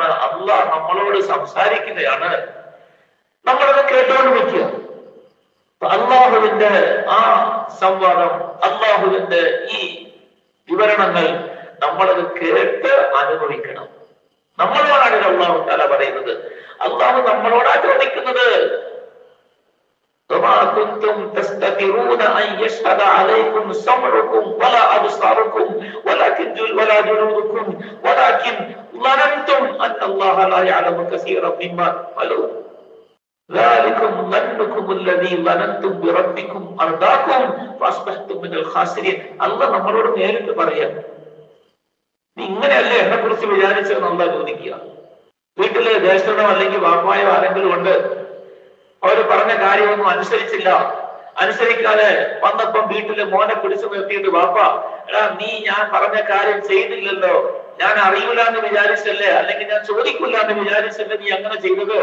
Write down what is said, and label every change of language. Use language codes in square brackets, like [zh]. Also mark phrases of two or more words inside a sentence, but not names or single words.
[ml] അല്ലാഹ് നമ്മളോട് സംസാരിക്കുകയാണ്. നമ്മളത് കേട്ടോണ്ട് നിൽക്കുക. അല്ലാഹുവിന്റെ ആ സംവാദം, അല്ലാഹുവിന്റെ ഈ വിവരണങ്ങൾ നമ്മളത് കേട്ട് അനുഭവിക്കണം. നമ്മളോടാണ് [ar] الله تعالى [ml] പറയുന്നത്. അല്ലാഹു നമ്മളോടാ ചോദിക്കുന്നത്. [ar] وما كنتم تستترون أن يشهد عليكم سمعكم ولا أبصاركم ولا جلودكم ولكن ظننتم أن الله لا يعلم كثيرا مما تعملون ذلكم ظنكم الذي ظننتم بربكم أرداكم فأصبحتم من الخاسرين. [ml] അല്ലാഹു നമ്മളോട് നേരിട്ട് പറയാം, നീ ഇങ്ങനെയല്ലേ എന്നെ കുറിച്ച് വിചാരിച്ചതെന്ന് അല്ലാഹു ചോദിക്കുക. വീട്ടിലെ ജ്യേഷ്ഠനോ അല്ലെങ്കിൽ വാപ്പായോ ആരെങ്കിലും ഉണ്ട്, അവര് പറഞ്ഞ കാര്യമൊന്നും അനുസരിക്കാതെ വന്നപ്പം വീട്ടില് മോനെ പിടിച്ചു നിർത്തിയിട്ട് വാപ്പ, എടാ നീ ഞാൻ പറഞ്ഞ കാര്യം ചെയ്തില്ലല്ലോ, ഞാൻ അറിയില്ല എന്ന് വിചാരിച്ചല്ലേ, അല്ലെങ്കിൽ ഞാൻ ചോദിക്കില്ല എന്ന് വിചാരിച്ചല്ലേ നീ അങ്ങനെ ചെയ്തത്?